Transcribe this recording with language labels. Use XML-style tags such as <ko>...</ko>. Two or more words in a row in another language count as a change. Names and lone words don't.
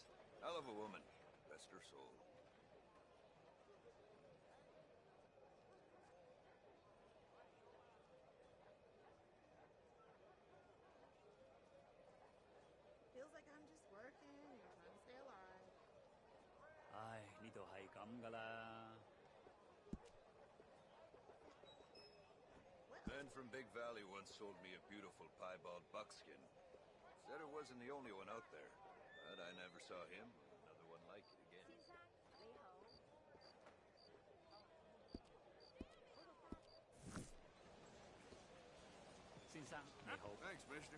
<en>Hell of a woman. Rest her soul. Feels like I'm just working and trying to stay alive.</en> <yue>唉，呢度係咁噶啦。</yue> <en>Man from Big Valley once sold me a beautiful piebald buckskin. Said it wasn't the only one out there, but I never saw him or another one like it again. Thanks, mister.</en>